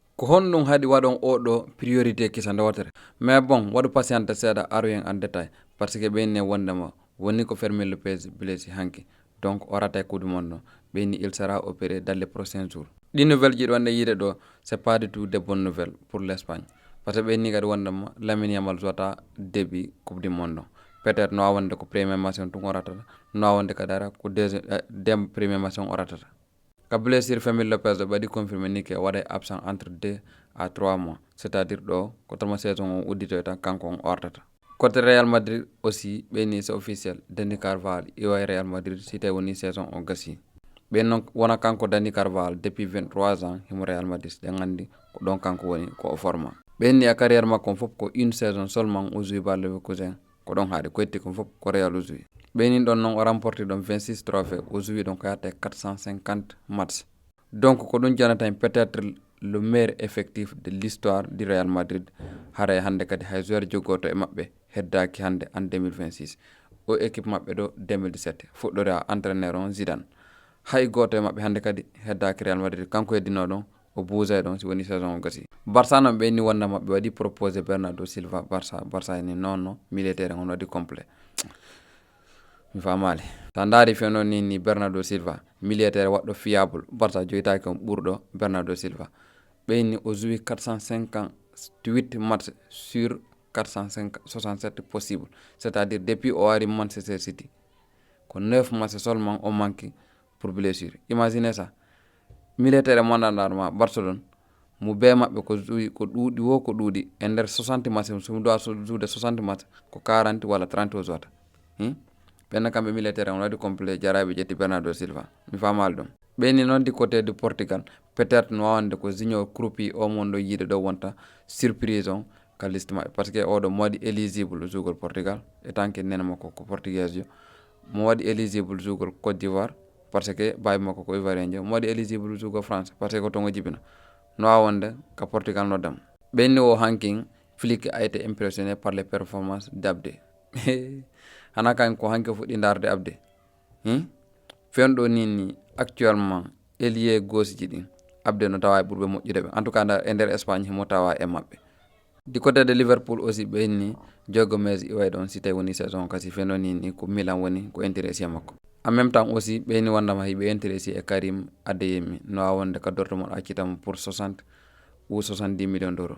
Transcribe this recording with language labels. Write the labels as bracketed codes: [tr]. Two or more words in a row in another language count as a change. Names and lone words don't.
[ff] ko honɗum haɗi waɗon oɗo priorité kisa ndewotere. Mais bon, waɗu patiente seeɗa aroyen en détail par ce que ɓeyni wondema woni ko Fermin Lopez blessi hanki, donc o rata [fr] coupe du monde [ff] o ɓeyni [fr] il sera opéré dans les prochains jours. [ff] ɗi nouvelle jiɗi wonde yiide ɗo [fr] c'est pas du tout de bonnes nouvelles pour l'Espagne, par ce que [ff] ɓeyni kadi wondema Lamine Yamal jota [fr] début coupe du monde [ff] o. Peut-être no wawonde ko [fr] premier match [ff] on tun o ratata, no wawonde kadi ara ko [fr] deuxième premier match [ff] on o ratata. Ka blessure Fermin Lopez ɗo ɓaɗi confirmé ni ke waɗa absent [fr] entre 2 à 3 mois, c'est-à-dire [ff] ɗo ko tama saison o udditoy tan kanko on ortata. [fr] Côté Real Madrid aussi ɓeyni c'est officiel, [ff] Dani Carvajal iwa Real Madrid si tawi woni saison o gasi. ɓen noon wona kanko Dani Carvajal depuis 23 ans himo Real Madrid ɗen gandi ko ɗon kanko woni ko o forma. ɓenni a carrière makko fof ko [fr] une saison seulement [ff] o joui Bayer Leverkusen ko ɗon haade ko yetti ko fof ko Real o joui. ɓeynin ɗon noon o remporti ɗon 26 trophées o joui ɗon ko yatta 450 matchs. Donc ko ɗum janata peut-être [fr] le meilleur effectif de l'histoire du Real Madrid [ff] haray hande kadi hay joueur joggoto e maɓɓe heddaki hande en 2026 o équipe maɓɓe ɗo 2017 fuɗɗore a entraîneur on Zidane hay goto e maɓɓe hande kadi heddaki Real Madrid kanko heddino ɗon o buusay ɗon si woni saison o gasi. Barça noon ɓeyni wonda maɓɓe waɗi proposé Bernardo Silva Barça ni non militaire on waɗi complet mi famali sa daari feno ni Bernardo Silva militaire waɗɗo fiable Barça joyitaki on ɓurɗo Bernardo Silva ɓeyni o joui [fr] 458 matchs sur 467 possible, c'est-à-dire depuis [ff] o ari Manchester City ko 9 [fr] matchs seulement [ff] o [fr] manque pour blessure. Imaginez ça, [ff] militaire mondanɗama Barcelone mo be maɓɓe ko joui ko ɗuuɗi wo ko ɗuuɗi e nder 60 matchs somi dowa joude 60 matchs ko 40 walla 30 o jota ɓenna kamɓe militaire on waɗi complet jaraɓe ƴetti Bernardo Silva mi famali ɗum. ɓeyni noon di [fr] côté du Portugal [ff] peut-être no wawande ko Junior Kroupi o mon ɗo yiide ɗo wonta surprise on ka liste maɓɓe [fr] par ce que [ff] oɗo mo waɗi éligible jougol Portugal e tant que nene makko ko portugais jo mo waɗi éligible jougol Côte d'Ivoire [fr] parce que [ff] bawi makko ko ivoirien jo mo waɗi éligible jougol France [fr] parce que [ff] ko ton o jibina no wawonde ka Portugal noddam. ɓenni o hanking Flick [fr] a été impressionné par les performances d'Abde [ff] hana kan ko hanke fuɗɗi darde Abde fenɗo ni [fr] actuellement ailier gauche [ff] ji ɗin Abde no tawa e ɓurɓe moƴƴude ɓe [fr] en tout cas [ff] e nder Espagne himo tawa e maɓɓe. [fr] Du côté de Liverpool aussi [ff] ɓenni Joe Gomez iway ɗon si tawi woni saison kasi fenno ni ko Milan woni ko intéressé makko. [fr] En même temps aussi [ff] ɓeyni wondama hiɓe intéressé e Karim Adeyemi no wawonde ka Dortmund accitamo [fr] pour 60 ou 70 millions d'euros.